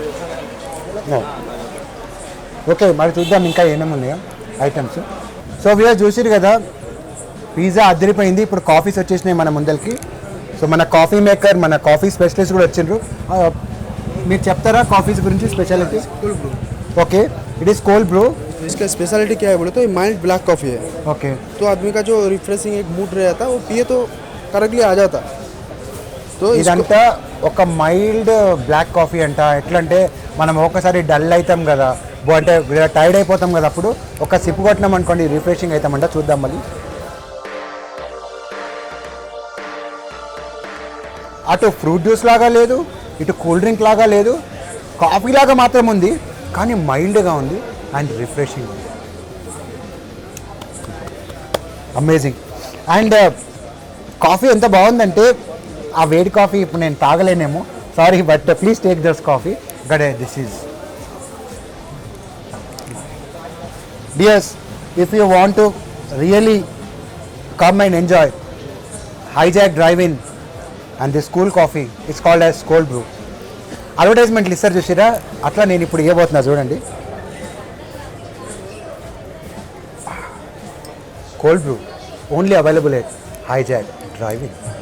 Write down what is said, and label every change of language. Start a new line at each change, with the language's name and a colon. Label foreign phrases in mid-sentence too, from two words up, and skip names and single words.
Telugu: ఓకే, మరి చూద్దాం ఇంకా ఏమేమి ఉన్నాయో ఐటమ్స్. సో వీళ్ళు చూసిరు కదా, పిజ్జా అదిరిపోయింది. ఇప్పుడు కాఫీస్ వచ్చేసినాయి మన ముందరికి. సో మన
English: కాఫీ మేకర్,
Telugu: మన
English: కాఫీ స్పెషలిస్ట్
Telugu: కూడా వచ్చిండ్రు. మీరు చెప్తారా కాఫీస్ గురించి స్పెషాలిటీ?
English: okay, it is cold brew.
Hindi: इसका स्पेशलिटी क्या है बोले तो ये
English: mild black coffee
Hindi: है। ओके, तो आदमी का जो रिफ्रेशिंग एक मूड रहता है वो पिए तो करेक्टली आ जाता। तो
Telugu: ఇదంతా ఒక
English: mild black coffee
Telugu: అంట. ఎట్లా అంటే మనం ఒకసారి డల్ అవుతాం కదా, అంటే టైర్డ్ అయిపోతాం కదా, అప్పుడు ఒక సిప్ కొట్టినాం అనుకోండి రిఫ్రెషింగ్ అవుతామంట. చూద్దాం మళ్ళీ. అటు
English: fruit juice
Telugu: లాగా లేదు, ఇటు
English: cool drink
Telugu: లాగా లేదు, కాఫీ లాగా మాత్రం ఉంది, కానీ మైల్డ్గా ఉంది
English: and refreshing
Telugu: ఉంది. అమేజింగ్. అండ్ కాఫీ ఎంత బాగుందంటే, ఆ వేడి కాఫీ ఇప్పుడు నేను తాగలేనేమో,
English: sorry, but please take this coffee. gade this is dears, if you want to really come and enjoy Hijack Drive-In and this cool coffee, it's called as cold brew.
Telugu: అడ్వర్టైజ్మెంట్లు ఇస్తారు చూసిరా, అట్లా నేను ఇప్పుడు ఇవ్వబోతున్నా చూడండి.
English: cold brew only available at Hijack Drive-In.